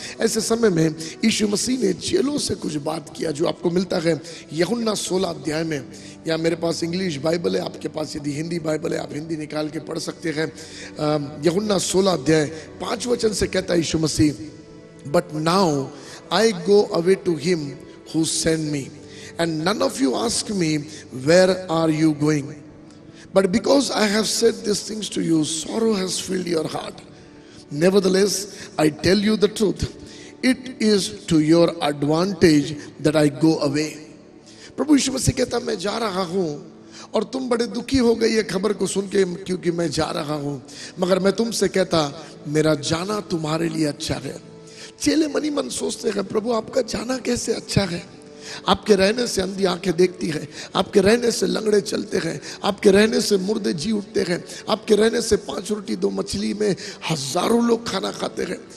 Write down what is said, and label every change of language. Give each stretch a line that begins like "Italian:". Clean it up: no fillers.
Hindi: ऐसे समय में यीशु मसीह ने चेलों से कुछ बात किया जो आपको मिलता है यूहन्ना 16 अध्याय में। या मेरे पास इंग्लिश बाइबल है, आपके पास यदि हिंदी बाइबल है आप हिंदी निकाल के पढ़ सकते हैं। यूहन्ना 16 अध्याय 5 वचन से कहता है यीशु मसीह,
English: But now I go away to him who send me and none of you ask me, where are you going? But because I have said these things to you, sorrow has filled your heart. Nevertheless, I tell you the truth. It is to your advantage that I go away.
Hindi: प्रभु यीशु मसीह कहता, मैं जा रहा हूं और तुम बड़े दुखी हो गए ये खबर को सुन के, क्योंकि मैं जा रहा हूं। मगर मैं तुमसे कहता, मेरा जाना तुम्हारे लिए अच्छा है। चेले मनी मन सोचते हैं, प्रभु आपका जाना कैसे अच्छा है? आपके रहने से अंधी आंखें देखती है, आपके रहने से लंगड़े चलते हैं, आपके रहने से मुर्दे जी उठते हैं, आपके रहने से 5 रोटी 2 मछली में हजारों लोग खाना खाते हैं।